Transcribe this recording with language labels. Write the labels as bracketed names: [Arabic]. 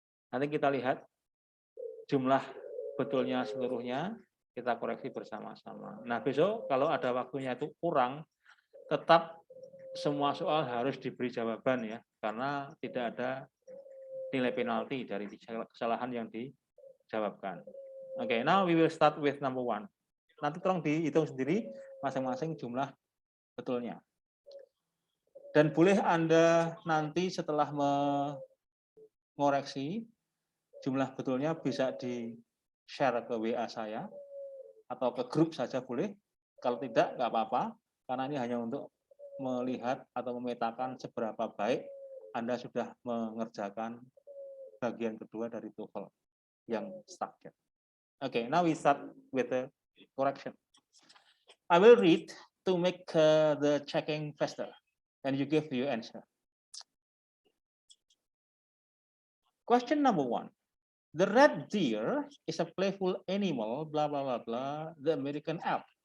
[Indonesian] Nanti kita lihat jumlah betulnya seluruhnya, kita koreksi bersama-sama. Nah, besok kalau ada waktunya itu kurang, tetap semua soal harus diberi jawaban ya, karena tidak ada nilai penalti dari kesalahan yang dijawabkan. [English] Oke, now we will start with number 1. [Indonesian] Nanti tolong dihitung sendiri masing-masing jumlah betulnya. Dan boleh Anda nanti setelah mengoreksi jumlah betulnya bisa di-share ke WA saya atau ke grup saja boleh. Kalau tidak, nggak apa-apa, karena ini hanya untuk melihat atau memetakan seberapa baik Anda sudah mengerjakan bagian kedua dari TOEFL yang structure. [English] Okay, now we start with the correction. I will read to make the checking faster, and you give your answer. Question number 1. The red deer is a playful animal, blah, blah, blah, blah, the American elk.